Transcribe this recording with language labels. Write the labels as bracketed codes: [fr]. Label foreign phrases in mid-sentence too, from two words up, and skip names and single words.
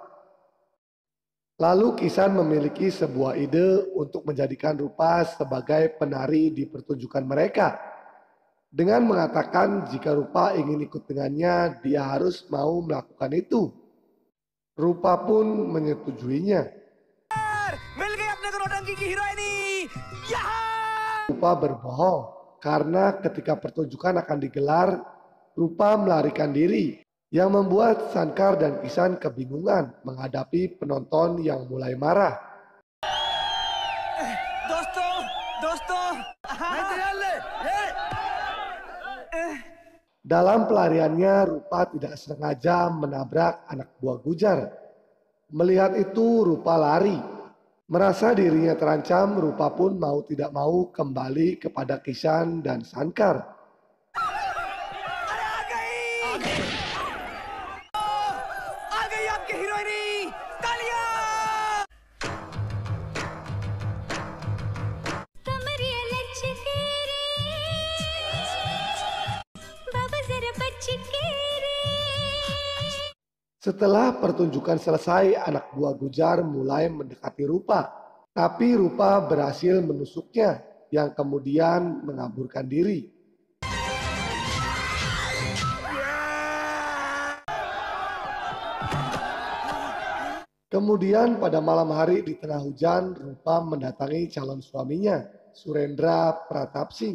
[id] Lalu Kisan memiliki sebuah ide untuk menjadikan Rupa sebagai penari di pertunjukan mereka. Dengan mengatakan jika Rupa ingin ikut dengannya, dia harus mau melakukan itu. Rupa pun menyetujuinya. [hi] मिल गई अपने को नौटंकी की हीरोइनी। यहाँ। [id] Rupa berbohong karena ketika pertunjukan akan digelar, Rupa melarikan diri, yang membuat Sankar dan Kisan kebingungan menghadapi penonton yang mulai marah. [hi] दोस्तों, [id] Dalam pelariannya, Rupa tidak sengaja menabrak anak buah Gujar. Melihat itu, Rupa lari. Merasa dirinya terancam, Rupa pun mau tidak mau kembali kepada Kisan dan Sankar. [hi] आ गई आपकी हीरोइनी। तालियां। कमरिया लचके रे, बाबा जरा बचके रे। [id] Setelah pertunjukan selesai, anak buah Gujar mulai mendekati Rupa. Tapi Rupa berhasil menusuknya, yang kemudian mengaburkan diri. Kemudian pada malam hari di tengah hujan, Rupa mendatangi calon suaminya, Surendra Pratap Singh.